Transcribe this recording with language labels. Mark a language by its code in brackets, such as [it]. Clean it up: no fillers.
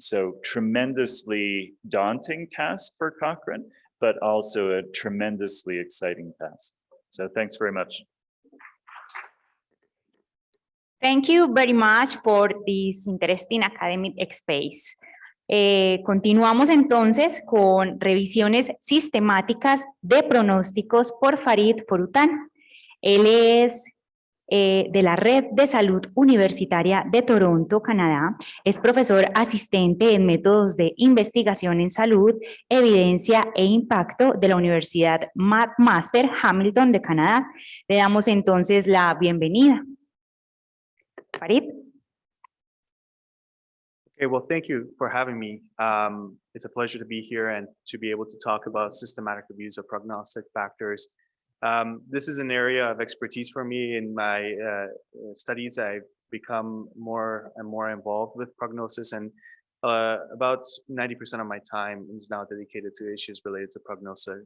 [en] So tremendously daunting task for Cochrane, but also a tremendously exciting task. So thanks very much. Thank you very much for this interesting academic space. [es] Continuamos entonces con revisiones sistemáticas de pronósticos por Farid Forután. Él es de la Red de Salud Universitaria de Toronto, Canadá. Es profesor asistente en métodos de investigación en salud, evidencia e impacto de la Universidad McMaster Hamilton de Canadá. Le damos entonces la bienvenida. Farid. [en] Okay, well, thank you for having me. It's a pleasure to be here and to be able to talk about systematic reviews of prognostic factors. This is an area of expertise for me. In my studies. I've become more and more involved with prognosis, and about 90% of my time is now dedicated to issues related to prognosis.